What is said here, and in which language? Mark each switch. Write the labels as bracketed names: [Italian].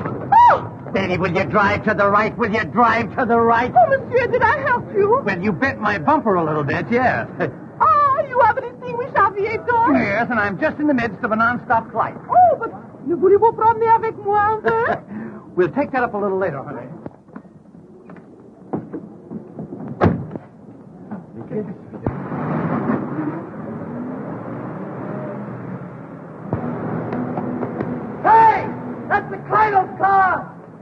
[English] Oh! Betty, will you drive to the right? Will you drive to the right? Oh, monsieur, did I help you? Well, you bent my bumper a little bit, yes. Ah, you have an extinguished aviator? Yes, and I'm just in the midst of a non-stop flight. Oh, but [French] ne voulez-vous promener avec moi un peu? [English] We'll take that up a little later, honey. Hey! That's the Caldwell car!